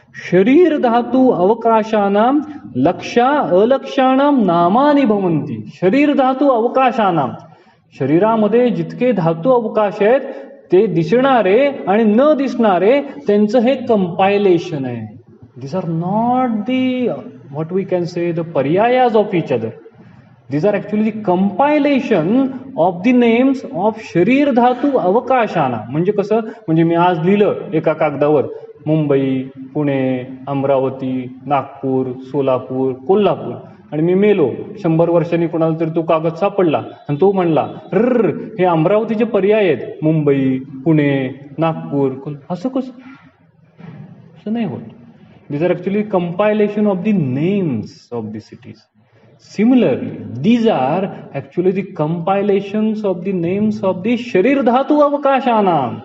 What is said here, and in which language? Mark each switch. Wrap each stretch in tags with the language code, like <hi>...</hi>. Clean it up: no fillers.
<sa>शरीर धातू अवकाशानाम लक्षा अलक्षाणाम नामानि भवन्ति.</sa> <mr>शरीर धातू अवकाशानाम, शरीरामध्ये जितके धातू अवकाश आहेत ते दिसणारे आणि न दिसणारे त्यांचं हे कंपायलेशन आहे.</mr> <en>these are not the what we can say the paryayas of each other. These are actually the compilation of the names of</en> <sa>शरीर धातू अवकाशाना.</sa> <mr>म्हणजे कसं? म्हणजे मी आज लिहिलं एका कागदावर मुंबई, पुणे, अमरावती, नागपूर, सोलापूर, कोल्हापूर, आणि मी मेलो. 100 वर्षांनी कोणाला तरी तो कागद सापडला आणि तो म्हणला हे अमरावतीचे पर्याय आहेत, मुंबई, पुणे, नागपूर, असं कसं? असं नाही होत.</mr> <en>These are actually compilation of the names of the cities. Similarly, these are actually the compilations of the names of the</en> <sa>शरीर धातू अवकाशाना.</sa>